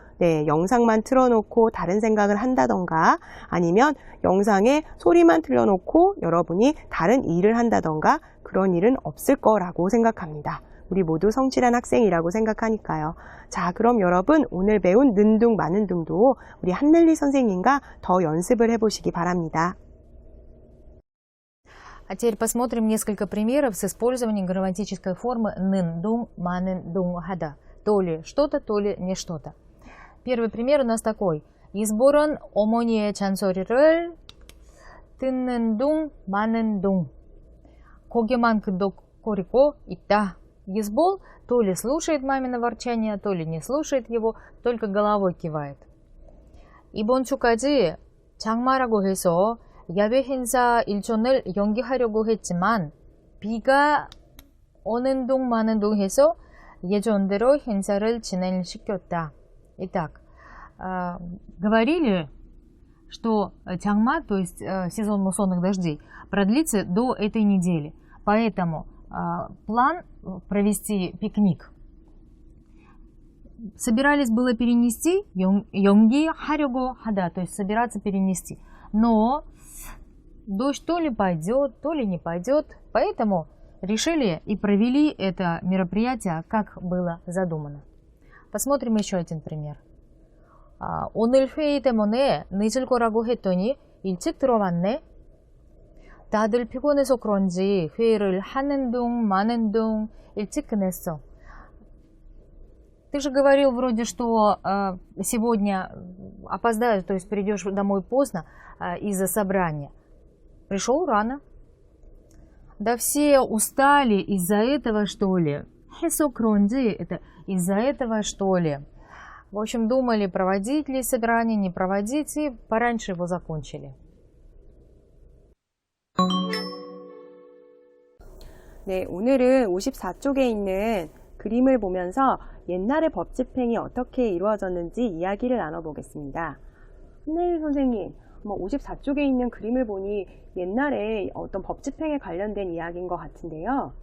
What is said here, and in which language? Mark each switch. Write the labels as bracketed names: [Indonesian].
[Korean] 네, 영상만 틀어놓고 다른 생각을 한다던가 아니면 영상에 소리만 틀어놓고 여러분이 다른 일을 한다던가 그런 일은 없을 거라고 생각합니다. 우리 모두 성실한 학생이라고 생각하니까요. 자, 그럼 여러분 오늘 배운 는둥 마는둥도 우리 한넬리 선생님과 더 연습을 해보시기 바랍니다. [Russian] А теперь посмотрим несколько примеров с использованием грамматической формы нын дун манын дун хада. То ли что-то, то ли не что-то. Первый пример у нас такой. [Korean] 이스볼은 어머니의 잔소리를 듣는 둥 마는 둥 고개만 끄덕거리고 있다. [Russian] 이스볼 то ли слушает мамино ворчание, то ли не слушает его, только головой кивает. [Korean] 이번 주까지 장마라고 해서 야외 행사 일정을 연기하려고 했지만 비가 오는 둥 마는 둥 해서 예정대로 행사를 진행시켰다. [Russian] Итак, говорили, что чангма, то есть сезон муссонных дождей, продлится до этой недели. Поэтому план провести пикник собирались было перенести, [Korean] 연기하려고 하다, [Russian] то есть собираться перенести. Но дождь то ли пойдет, то ли не пойдет, поэтому решили и провели это мероприятие, как было задумано. Посмотрим еще один пример. [Korean] 오늘 회의 때문에 늦을 거라고 했더니 일찍 들어왔네. 다들 피곤해서 그런지 회의를 하는 둥 마는 둥 일찍 끝냈어. [Russian] Ты же говорил вроде, что сегодня опоздаешь, то есть придешь домой поздно из-за собрания. Пришел рано. Да все устали из-за этого, что ли? [Korean] 해서 그런지, [Russian] это из-за этого, что ли? В общем, думали, проводить ли собрание, не проводить, и пораньше его закончили. [Korean] 네, 오늘은 54쪽에 있는 그림을 보면서 옛날의 법 집행이 어떻게 이루어졌는지 이야기를 나눠보겠습니다. 한넬리 선생님, 54쪽에 있는 그림을 보니 옛날에 어떤 법 집행에 관련된 이야기인 것 같은데요.